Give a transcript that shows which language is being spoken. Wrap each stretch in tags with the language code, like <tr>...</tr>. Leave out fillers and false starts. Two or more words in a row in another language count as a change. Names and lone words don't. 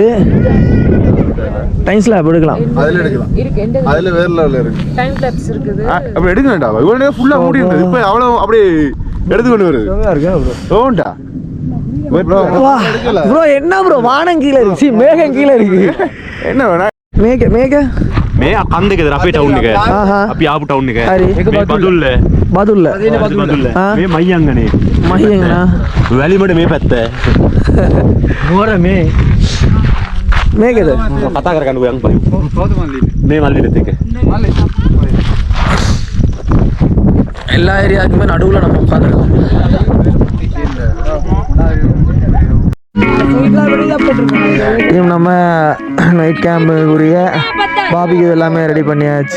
<en>time slab</en> <ta>எடுக்கலாம். அதில் எடுக்கலாம். அதில் வேற லெவலில் இருக்கு.</ta> <en>time lapse</en> <ta>இருக்குது. அப்படி எடுக்க வேண்டாம். இவ்வளோ ஃபுல்லாக மூடி இருந்தது. இப்போ அவ்வளோ அப்படியே எடுத்து கொண்டு வருது. ஓண்டா ப்ரோ. என்ன ப்ரோ, வானம் கீழே இருக்கு, மேகம் கீழே இருக்கு. என்ன வேணா</ta> <si>මේක මේ අකන්දකද අපේ ටවුන් එක අපි ආපු ටවුන් එක හරි මේ බදුල්ල බදුල්ල මේ මයියංගනේ මහියංගනා වැලිමඩ මේ පැත්ත නුවර මේ මේකද කතා කරගන්න ඔයන් පහු මේ මල්ලිලත් එක</si> <ta>எல்லா ஏரியாக்குமே நடுவில் நம்ம உட்காந்துருக்கோம். நம்ம நைட் கேம்புக்குரிய பாபிக்கு எல்லாமே ரெடி பண்ணியாச்சு.</ta>